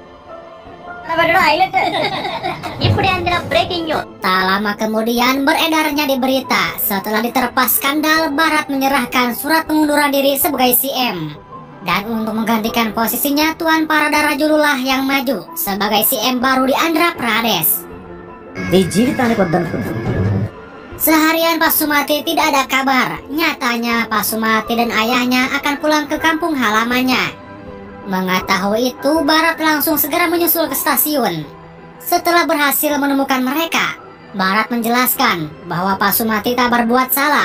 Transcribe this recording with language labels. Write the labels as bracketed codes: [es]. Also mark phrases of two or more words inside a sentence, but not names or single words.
[id] Tak lama kemudian beredarnya di berita, setelah diterpa skandal, Barat menyerahkan surat pengunduran diri sebagai CM. Dan untuk menggantikan posisinya, Tuan Paradarajulu lah yang maju sebagai CM baru di Andhra Pradesh. [te] ఈ జీవితానికి వద్దనుకున్నాను. [id] Seharian Pasumati tidak ada kabar. Nyatanya Pasumati dan ayahnya akan pulang ke kampung halamannya. Mengetahui itu, Barat langsung segera menyusul ke stasiun. Setelah berhasil menemukan mereka, Barat menjelaskan bahwa Pasumati tak berbuat salah.